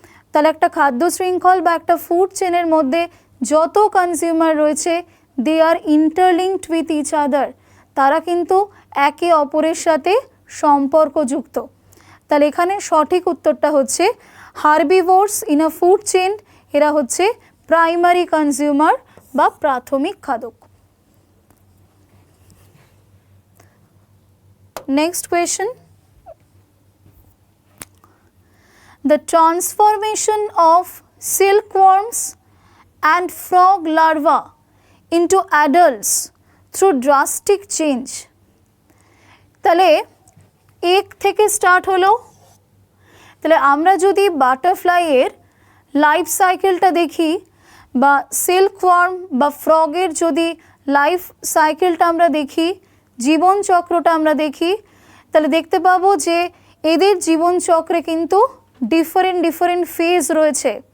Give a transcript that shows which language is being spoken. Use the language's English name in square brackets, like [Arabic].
[Bangla] তাহলে একটা খাদ্য শৃঙ্খল বা একটা ফুড চেনের মধ্যে যত কনজিউমার রয়েছে [English] they are interlinked with each other, [Bangla] তারা কিন্তু একে অপরের সাথে সম্পর্কযুক্ত। তাহলে এখানে সঠিক উত্তরটা হচ্ছে [English] herbivores in a food chain, [Bangla] এরা হচ্ছে প্রাইমারি কনজিউমার বা প্রাথমিক খাদক। [English] Next question, the transformation of silkworms and frog larvae into adults through drastic change। [Bangla] তাহলে এক থেকে স্টার্ট হলো। তাহলে আমরা যদি বাটারফ্লাইয়ের লাইফ সাইকেলটা দেখি, বা সিল্কওয়ার্ম বা ফ্রগের যদি লাইফ সাইকেলটা আমরা দেখি, জীবন চক্রটা আমরা দেখি, তাহলে দেখতে পাবো যে এদের জীবন চক্রে কিন্তু ডিফারেন্ট ফেজ রয়েছে।